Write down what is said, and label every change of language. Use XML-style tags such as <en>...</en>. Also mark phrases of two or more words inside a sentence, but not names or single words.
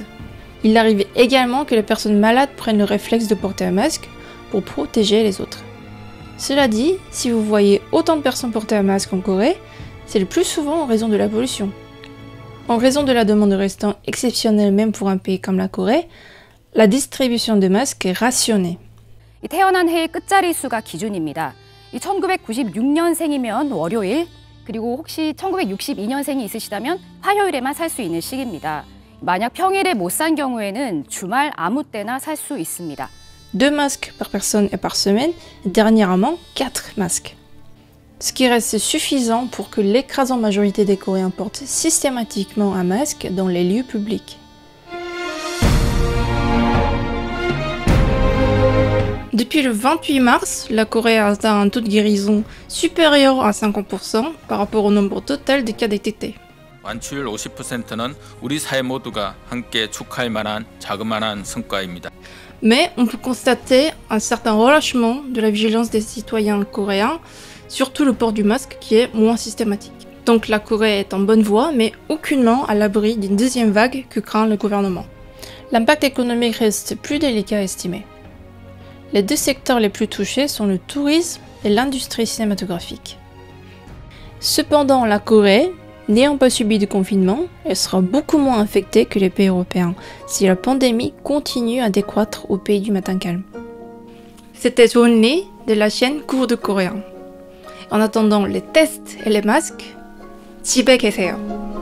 <fr>Il arrive également que les personnes malades prennent le réflexe de porter un masque pour protéger les autres. Cela dit, si vous voyez autant de personnes porter un masque en Corée, c'est le plus souvent en raison de la pollution. En raison de la demande restant exceptionnelle même pour un pays comme la Corée, la distribution de masques est rationnée.</fr> <ko>태어난 해의 끝자리 수가 기준입니다. 1996년생이면 월요일, 그리고 혹시 1962년생이 있으시다면 화요일에만 살 수 있는 시기입니다. 만약 평일에 못 산 경우에는 주말 아무 때나 살 수 있습니다.</ko> <fr>2 masques par personne et par semaine, et dernièrement 4 masques. Ce qui reste suffisant pour que l'écrasante majorité des Coréens portent systématiquement un masque dans les lieux publics. Depuis le 28 mars, la Corée a atteint un taux de guérison supérieur à 50% par rapport au nombre total de cas détectés.</fr> <ko>완치율 50%는 우리 사회 모두가 함께 축하할 만한 자그마한 성과입니다.</ko> <fr>Mais on peut constater un certain relâchement de la vigilance des citoyens coréens, surtout le port du masque qui est moins systématique. Donc la Corée est en bonne voie, mais aucunement à l'abri d'une deuxième vague que craint le gouvernement. L'impact économique reste plus délicat à estimer. Les deux secteurs les plus touchés sont le tourisme et l'industrie cinématographique. Cependant, la Corée, n'ayant pas subi de confinement, elle sera beaucoup moins affectée que les pays européens si la pandémie continue à décroître au pays du matin calme. C'était Joon Lee de la chaîne Cours de coréen. En attendant les tests et les masques,</fr> <ko>집에 계세요.</ko>